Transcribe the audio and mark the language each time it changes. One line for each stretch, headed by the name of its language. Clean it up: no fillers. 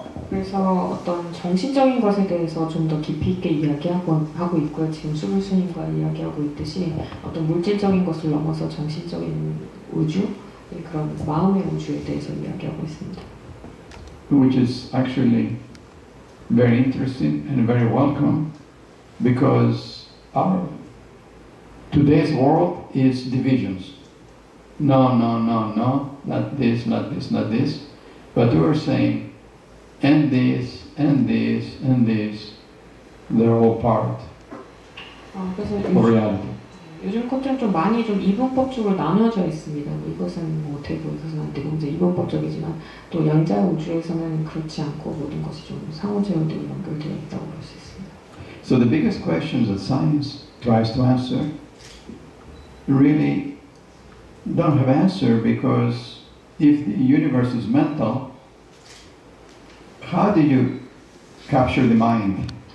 Korean: 그래서 어떤 정신적인 것에 대해서 좀 더 깊이 있게 이야기하고 있고요. 지금 수불스님과 이야기하고 있듯이 어떤 물질적인 것을 넘어서 정신적인 우주, 그런 마음의 우주에 대해서 이야기하고 있습니다.
English: Which is actually very interesting and very welcome because our today's world is divisions. No, not this, not this, not this. But we're saying and this, and this, and this, they're all part
Korean: 그래서
English: of reality.
Korean: 요즘 것들은 좀 많이 좀 이분법적으로 나누어져 있습니다. 이것은 뭐 되고 이것은 안 되고 이제 이분법적이지만 또 양자 우주에서는 그렇지 않고 모든 것이 좀 상호작용되고 연결되어 있다고 볼 수 있습니다.
English: So the biggest questions that science tries to answer really don't have answer because if the universe is mental, how do you capture the mind?